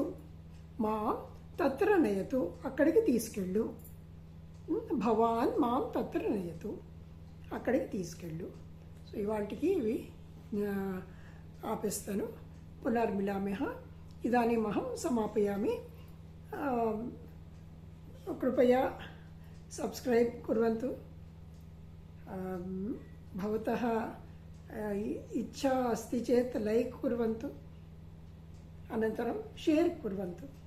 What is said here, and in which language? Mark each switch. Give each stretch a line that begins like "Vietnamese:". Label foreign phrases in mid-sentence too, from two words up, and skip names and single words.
Sanskrit: మాం తత్ర నయతు.
Telugu: అక్కడికి తీసుకెళ్ళు.
Sanskrit: భవాన్ మాం తత్ర నయతు.
Telugu: అక్కడికి తీసుకెళ్ళు. సో ఇవాటికి ఇవి ఆపేస్తాను.
Sanskrit: పునర్మిలామ్యః. ఇదానీమహం సమాపయామి. कृपया सब्स्क्रैब् कुर्वन्तु. भवतः इच्छा अस्ति चेत् लैक् कुर्वन्तु. अनन्तरं शेर् कुर्वन्तु.